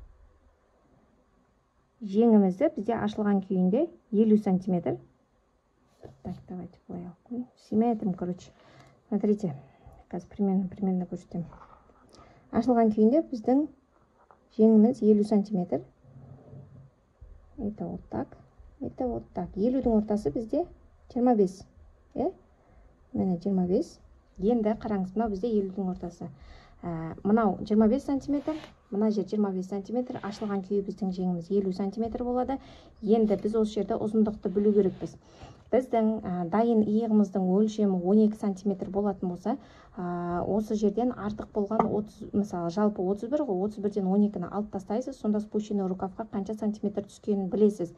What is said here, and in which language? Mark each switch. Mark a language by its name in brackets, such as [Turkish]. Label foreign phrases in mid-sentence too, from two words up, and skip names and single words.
[Kazakh] Жеңімізді бізде ашылған күйінде 50 сантиметр. [Russian] Так, давайте [Kazakh] былай алып қояйын. [Russian] Симметрим, короче. [Kazakh] Смотрите, қазір примерно көрсетемін. Ашылған күйінде біздің жеңіміз 50 сантиметр. [Russian] Это вот так. Это вот так. [Kazakh] 50-дің ортасы бізде 25. Міне 25. Енді қараңыз, мынау бізде 50-дің ортасы. Мынау 25 сантиметр, мына жер 25 сантиметр, ашылған күйі біздің жеңіміз 50 сантиметр болады. Енді біз осы жерде ұзындықты білу керекпіз. Біздің дайын иығымыздың өлшемі 12 сантиметр болатын болса, осы жерден артық болған 30, мысалы жалпы 31 ғой, 31-ден 12-ні алып тастайсыз, сонда [Russian] спущенный рукавқа [Kazakh] қанша сантиметр түскенін білесіз.